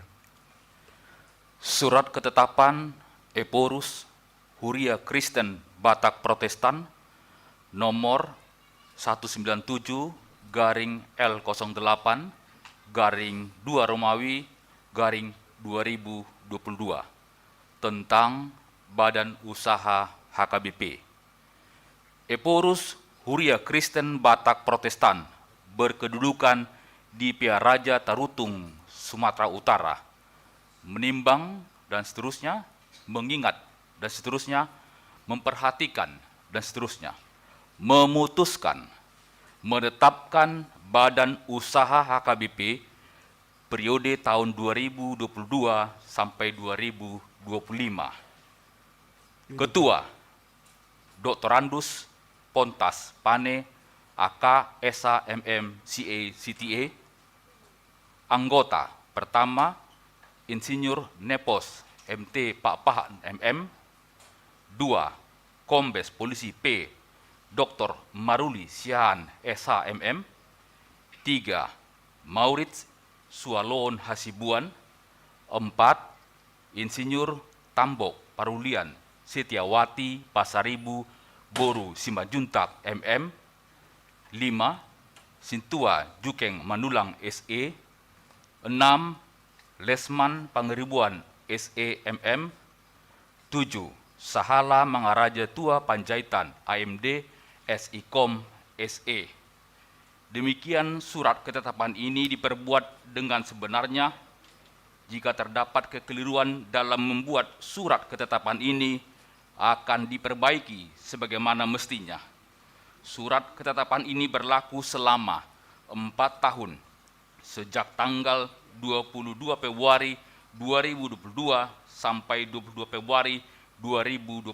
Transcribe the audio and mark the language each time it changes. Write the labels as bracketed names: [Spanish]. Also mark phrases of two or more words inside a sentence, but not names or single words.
[Indonesian] Surat ketetapan Eporus Huria Kristen Batak Protestan nomor 197 garing L08 garing 2 Romawi garing 2022 tentang Badan Usaha HKBP. Eporus Huria Kristen Batak Protestan berkedudukan di Piaraja Tarutung, Sumatera Utara, menimbang dan seterusnya, mengingat dan seterusnya, memperhatikan dan seterusnya, memutuskan menetapkan Badan Usaha HKBP periode tahun 2022 sampai 2025. Ketua Dr. Andus Pontas Pane AK SA MM CA CTA. Anggota pertama Insinyur Nepos MT Pak Pahan MM. 2. Kombes Polisi P Dr. Maruli Siahan SH MM. 3. Maurits Sualon Hasibuan. 4. Insinyur Tambok Parulian Setiawati Pasaribu Boru Simanjuntak MM. 5. Sintua Jukeng Manulang SE. 6. Lesman Pangeribuan SE MM. 7. Sahala Mangaraja Tua Panjaitan AMD SIKOM SE. Demikian surat ketetapan ini diperbuat dengan sebenarnya. Jika terdapat kekeliruan dalam membuat surat ketetapan ini, akan diperbaiki sebagaimana mestinya. Surat ketetapan ini berlaku selama 4 tahun, sejak tanggal 22 Februari 2022 sampai 22 Februari 2025.